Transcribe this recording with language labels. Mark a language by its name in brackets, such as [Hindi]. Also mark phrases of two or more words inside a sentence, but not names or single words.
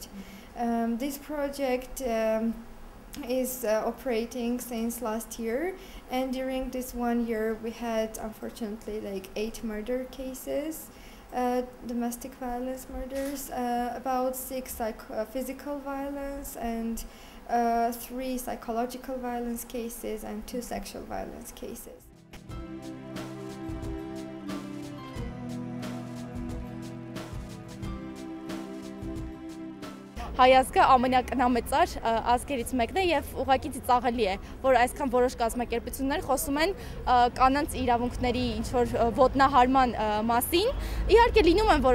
[English] This project is operating since last year, and during this 1 year we had unfortunately like 8 murder cases, domestic violence murders, about 6 physical violence, and 3 psychological violence cases, and 2 sexual violence cases. [Armenian] Հայ ազգը ամենակնամեծար ազգերից մեկն է եւ ուղղակի ծիծաղելի է, որ այսքան որոշ կազմակերպություններ խոսում են կանանց իրավունքների ինչ-որ ոտնահարման մասին։ Իհարկե լինում են